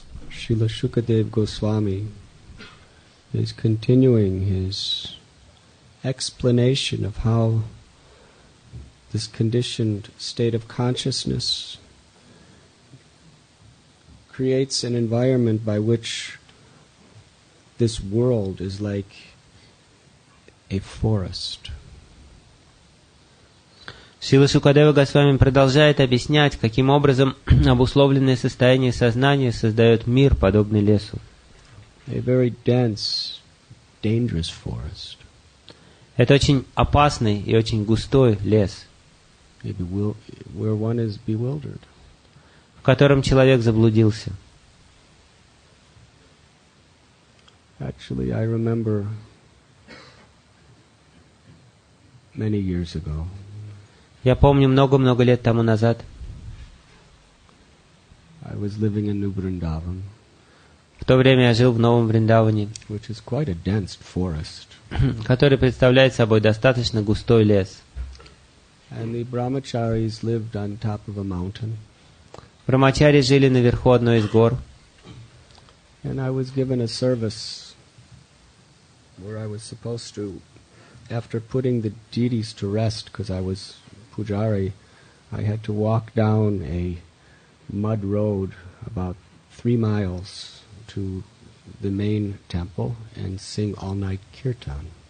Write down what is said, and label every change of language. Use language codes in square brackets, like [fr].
[en] Srila Shukadev Goswami is continuing his explanation of how this conditioned state of consciousness creates an environment by which this world is like a forest. [ru] Шрила Шукадева Госвами продолжает объяснять, каким образом обусловленное состояние сознания создает мир, подобный лесу. [en] A very dense, dangerous forest. [ru] Это очень опасный и очень густой лес, [en] Where one is bewildered. [ru] в котором человек заблудился. [en] Actually, I remember many years ago. [ru] Я помню много-много лет тому назад. [en] I was living in New Vrindavan, [ru] В то время я жил в Новом Вриндаване, [en] which is quite a dense forest. [ru] который представляет собой достаточно густой лес. [en] And the brahmacharis lived on top of a mountain. [ru] Брамачари жили наверху одной из гор. [en] And I was given a service where I was supposed to, after putting the deities to rest, because I was Pujari, I had to walk down a mud road about 3 miles to the main temple and sing all-night kirtan.